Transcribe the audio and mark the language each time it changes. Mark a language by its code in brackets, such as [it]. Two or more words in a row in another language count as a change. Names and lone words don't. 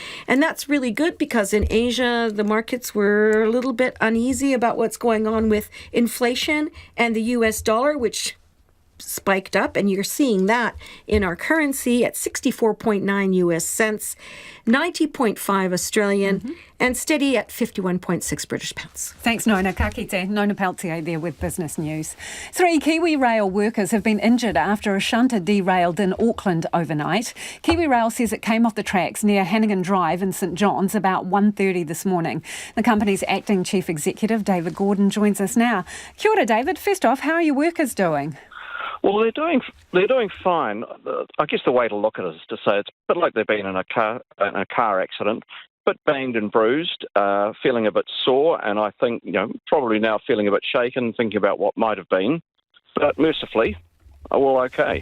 [en] And that's really good because in Asia, the markets were a little bit uneasy about what's going on with inflation and the US dollar, which spiked up, and you're seeing that in our currency at 64.9 US cents, 90.5 Australian, and steady at 51.6 British pounds. Thanks, Nona. [mi] Ka kite. [en] Nona Peltier there with Business News. 3 Kiwi Rail workers have been injured after a shunter derailed in Auckland overnight. Kiwi Rail says it came off the tracks near Hannigan Drive in St John's about 1:30 this morning. The company's acting chief executive, David Gordon, joins us now. [mi] Kia ora, [en] David. First off, how are your workers doing? Well, they're doing fine. I guess the way to look at it is to say it's a bit like they've been in a car accident, a bit banged and bruised, feeling a bit sore, and I think, you know, probably now feeling a bit shaken, thinking about what might have been, but mercifully, all okay.